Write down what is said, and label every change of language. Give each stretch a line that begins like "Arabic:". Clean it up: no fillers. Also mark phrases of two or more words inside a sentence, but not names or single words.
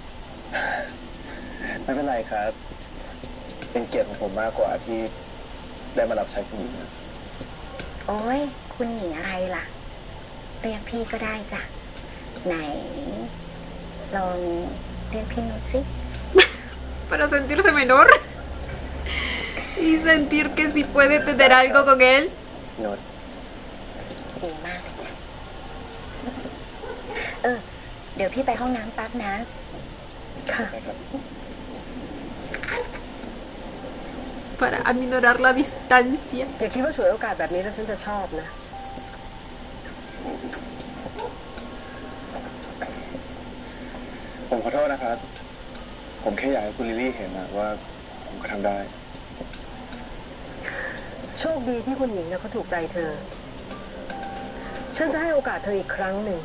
Thai: ไม่เป็นไรครับ เป็นเกียรติของผมมากกว่าที่ได้มารับใช้คุณหญิงนะ โอ้ยคุณหญิงอะไรล่ะ เรียกพี่ก็ได้จ้ะ ไหน ลองเรียกพี่นุชสิ
Spanish: Para sentirse menor y sentir que sí puede tener algo con él.
Thai: โนด ดีมากเลยจ้ะ เดี๋ยวพี่ไปห้องน้ำแป๊บนะ ค่ะ ใช่ครับ
Spanish: Para aminorar la distancia.
Thai: อย่าคิดว่าฉวยโอกาสแบบนี้แล้วฉันจะชอบนะ ผมขอโทษนะครับ ผมแค่อยากให้คุณลิลลี่เห็นนะว่าผมก็ทำได้ โชคดีที่คุณหญิงนะเขาถูกใจเธอ ฉันจะให้โอกาสเธออีกครั้งหนึ่ง